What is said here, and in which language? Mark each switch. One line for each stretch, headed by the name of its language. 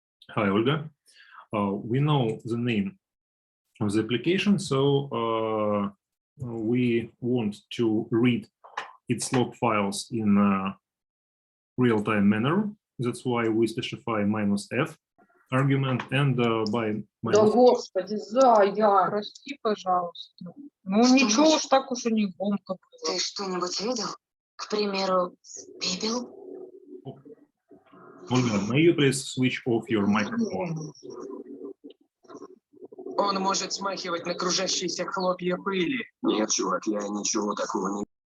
English: Hi, Olga. We know the name of the application, so we want to read its log files in a real-time manner. That's why we specify -f argument, and by
Russian: Да, господи, Зая, прости, пожалуйста. Ну, ничего уж так уж и не громко было. Ты что-нибудь видел? К примеру, пепел?
English: Olga, may you please switch off your microphone?
Russian: Он может смахивать на кружащиеся хлопья пыли. Нет, чувак, я ничего такого не...